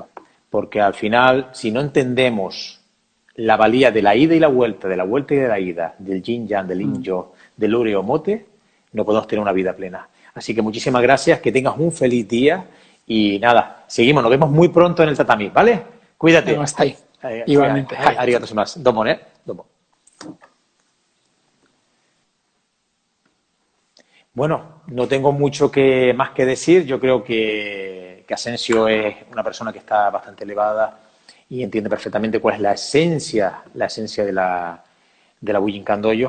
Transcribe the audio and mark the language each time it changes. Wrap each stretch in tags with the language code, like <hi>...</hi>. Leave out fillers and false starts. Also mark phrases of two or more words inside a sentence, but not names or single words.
<es>Porque al final, si no entendemos la valía de la ida y la vuelta, de la vuelta y de la ida, del yin-yang, del yin-yo, del ure o mote, no podemos tener una vida plena. Así que muchísimas gracias, que tengas un feliz día y nada, seguimos, nos vemos muy pronto en el tatami, ¿vale? Cuídate. Hasta ahí. Igualmente.</es> <ja>ありがとうございます.</ja> <es>Domo, ¿eh? Domo. Bueno, no tengo mucho más que decir. Yo creo que Asensio es una persona que está bastante elevada y entiende perfectamente cuál es la esencia de la Bujinkan Dojo.</es>